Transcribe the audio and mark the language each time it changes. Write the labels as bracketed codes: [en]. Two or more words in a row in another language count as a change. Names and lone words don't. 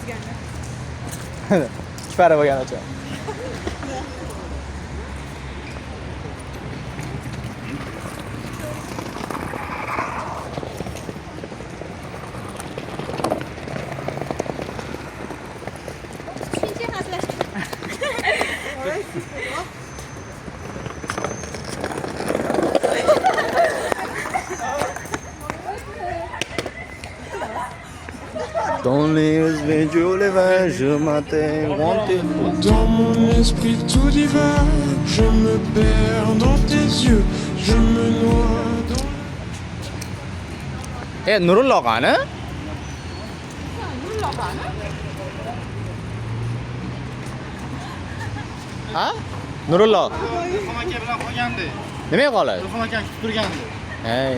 [uz] Kifara bo'lganicha. Shuncha hazillashdik. [fr] Dans les yeux, je les vois, je m'attends, Dans mon esprit tout divin, je me perds dans tes yeux, je me noie dans... [uz] Nurullo qani? Ha? Nurullo. Ilhom aka bilan qolgandi. Nimaga qoladi? Ilhom aka kutib turgandi. Hey,